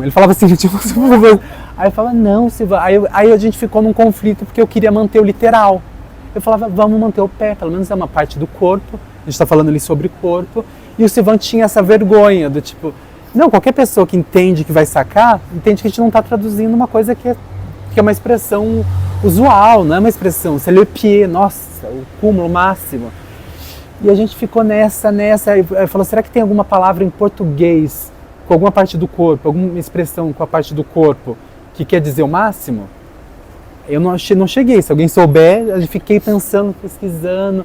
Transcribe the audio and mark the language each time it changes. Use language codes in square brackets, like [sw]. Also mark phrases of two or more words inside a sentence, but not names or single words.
[pt] Ele falava assim, tipo, aí eu falava, não, Silvan. Aí a gente ficou num conflito porque eu queria manter o literal. Eu falava, vamos manter o pé, pelo menos é uma parte do corpo. A gente está falando ali sobre corpo. E o Silvan tinha essa vergonha do tipo, não, qualquer pessoa que entende, que vai sacar, entende que a gente não está traduzindo uma coisa que é uma expressão usual, não é uma expressão, [fr] c'est le pied, [pt] nossa, o cúmulo máximo. E a gente ficou nessa, aí falou, será que tem alguma palavra em português, com alguma parte do corpo, alguma expressão com a parte do corpo, que quer dizer o máximo? Eu não cheguei, se alguém souber, eu fiquei pensando, pesquisando.